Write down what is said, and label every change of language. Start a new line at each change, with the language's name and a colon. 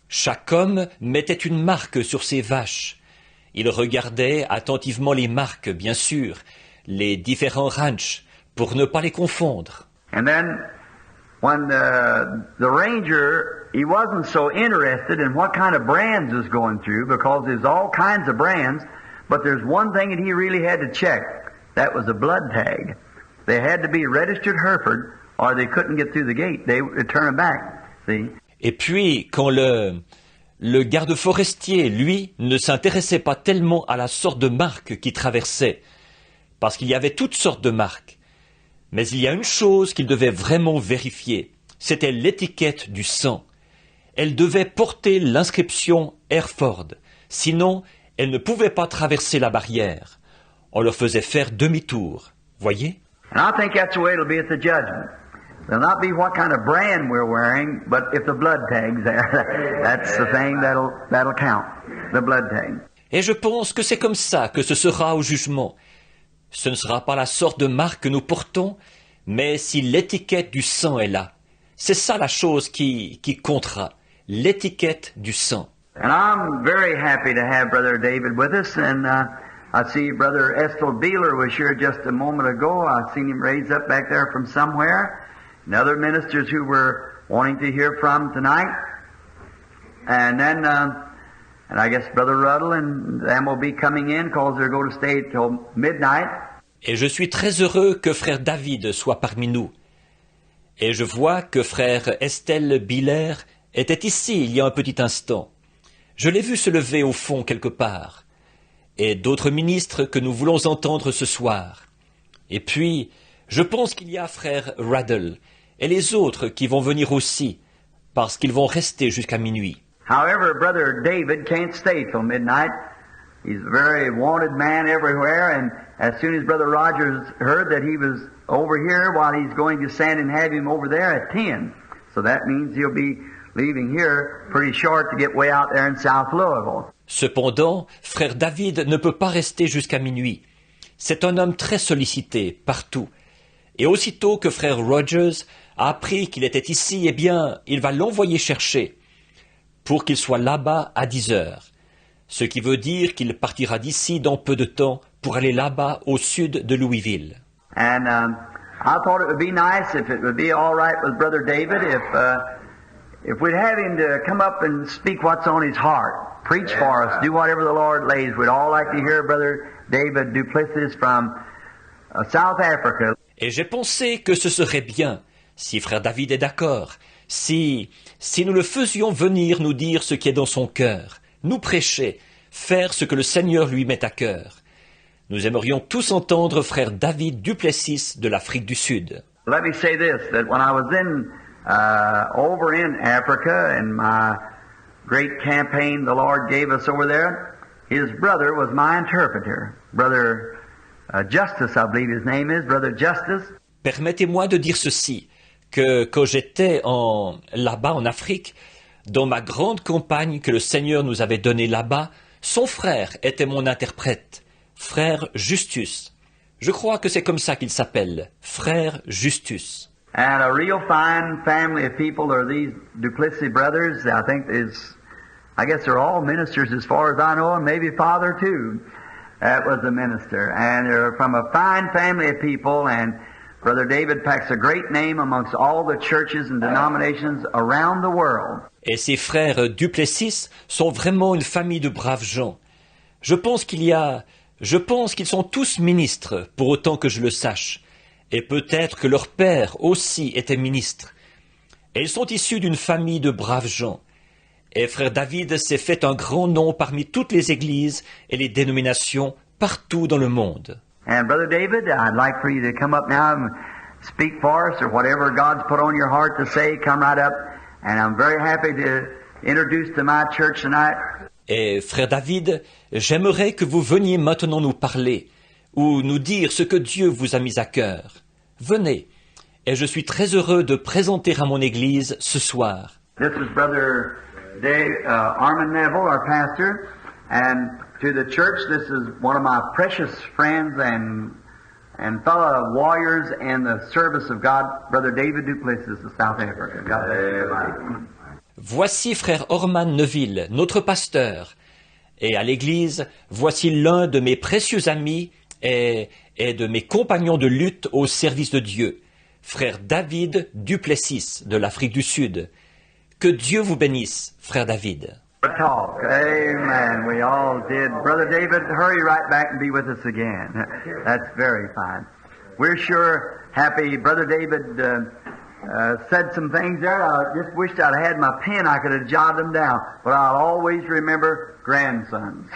French: Chaque homme mettait une marque sur ses vaches. Il regardait attentivement les marques, bien sûr, les différents ranchs, pour ne pas les confondre.
English: And then, when the ranger, he wasn't so interested in what kind of brands was going through, because there's all kinds of brands, but there's one thing that he really had to check. That was a blood tag. They had to be registered Hereford, or they couldn't get through the gate. They would turn them back, see?
French: Et puis, quand le garde forestier, lui, ne s'intéressait pas tellement à la sorte de marque qui traversait, parce qu'il y avait toutes sortes de marques. Mais il y a une chose qu'il devait vraiment vérifier, c'était l'étiquette du sang. Elle devait porter l'inscription Hereford, sinon elle ne pouvait pas traverser la barrière. On leur faisait faire demi-tour, voyez?
English: And I think that's the way it'll be at the judgment. It'll not be what kind of brand we're wearing, but if the blood tag's there, that's the thing that'll count, the blood tag.
French: Et je pense que c'est comme ça que ce sera au jugement. Ce ne sera pas la sorte de marque que nous portons, mais si l'étiquette du sang est là. C'est ça la chose qui comptera, l'étiquette du sang.
English: And I'm very happy to have Brother David with us, and I see Brother Estel Beeler was here just a moment ago. I seen him raised up back there from somewhere. And other ministers who were wanting to hear from tonight. And then, and I guess Brother Ruddle and them will be coming in because they're going to stay till midnight.
French: Et je suis très heureux que frère David soit parmi nous. Et je vois que frère Estel Biller était ici il y a un petit instant. Je l'ai vu se lever au fond quelque part. Et d'autres ministres que nous voulons entendre ce soir. Et puis, je pense qu'il y a frère Ruddle et les autres qui vont venir aussi, parce qu'ils vont rester jusqu'à minuit.
English: However, Brother David can't stay till midnight. He's a very wanted man everywhere, and as soon as Brother Rogers heard that he was over here, while he's going to send and have him over there at 10. So that means he'll be leaving here pretty short to get way out there in South Louisville.
French: Cependant, frère David ne peut pas rester jusqu'à minuit. C'est un homme très sollicité, partout. Et aussitôt que frère Rogers a appris qu'il était ici, eh bien, il va l'envoyer chercher, pour qu'il soit là-bas à 10 heures. Ce qui veut dire qu'il partira d'ici dans peu de temps pour aller là-bas au sud de Louisville.
English: And I thought it would be nice if it would be all right with Brother David if we'd have him to come up and speak what's on his heart. Preach for us, do whatever the Lord lays. We'd all like to hear Brother David Duplessis from South Africa.
French: Et j'ai pensé que ce serait bien Si frère David est d'accord, si nous le faisions venir nous dire ce qui est dans son cœur, nous prêcher, faire ce que le Seigneur lui met à cœur. Nous aimerions tous entendre frère David Duplessis de l'Afrique du Sud.
English: Let me say this, that when I was over in Africa in my great campaign the Lord gave us over there, his brother was my interpreter. Brother Justice, I believe his name is, Brother Justice.
French: Permettez-moi de dire ceci, que quand j'étais là-bas en Afrique, dans ma grande campagne que le Seigneur nous avait donnée là-bas, son frère était mon interprète, frère Justus. Je crois que c'est comme ça qu'il s'appelle, frère Justus.
English: And a real fine family of people are these Duplessis brothers. I guess they're all ministers as far as I know, and maybe father too. That was a minister. And they're from a fine family of people, and Brother David packs a great name amongst all the churches and denominations around the world.
French: Et ces frères Duplessis sont vraiment une famille de braves gens. Je pense qu'ils sont tous ministres, pour autant que je le sache. Et peut-être que leur père aussi était ministre. Et ils sont issus d'une famille de braves gens. Et frère David s'est fait un grand nom parmi toutes les églises et les dénominations partout dans le monde.
English: And Brother David, I'd like for you to come up now and speak for us, or whatever God's put on your heart to say, come right up. And I'm very happy to introduce to my church tonight.
French: Et frère David, j'aimerais que vous veniez maintenant nous parler, ou nous dire ce que Dieu vous a mis à cœur. Venez, et je suis très heureux de présenter à mon Église ce soir.
English: This is Brother Armand Neville, our pastor, and to the church, this is one of my precious friends and fellow warriors in the service of God, Brother David Duplessis of South Africa. God bless you.
French: Voici frère Orman Neville, notre pasteur, et à l'Église, voici l'un de mes précieux amis et de mes compagnons de lutte au service de Dieu, frère David Duplessis de l'Afrique du Sud. Que Dieu vous bénisse, frère David.
English: Talk. Amen. We all did. Brother David, hurry right back and be with us again. That's very fine. We're sure happy. Brother David said some things there. I just wished I'd had my pen. I could have jotted them down. But I'll always remember grandsons.